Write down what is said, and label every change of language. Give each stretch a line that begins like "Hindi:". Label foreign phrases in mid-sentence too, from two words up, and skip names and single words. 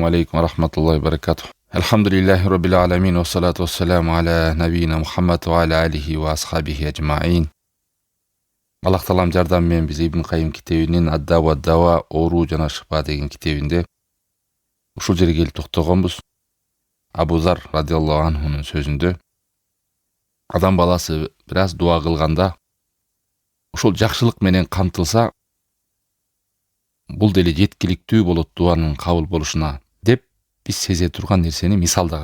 Arabic: السلام عليكم ورحمة الله وبركاته الحمد لله رب العالمين والصلاة والسلام على نبينا محمد وعلى آله وأصحابه أجمعين.
Kyrgyz: Аллах таалам жардамымен биз Ибн Кайым китебинин Ад-Дава ад-Дава оору жана шифа деген китебинде ушул жерге келип токтогонбуз. Абу Зар
Arabic: رضي الله عنه
Kyrgyz: сөзүндө адам баласы бир аз дуа кылганда ушул жакшылык менен камтылса бул деле жеткиликтүү болот дуанын кабыл болушуна деп биз сезе турган нерсени мисалдаган.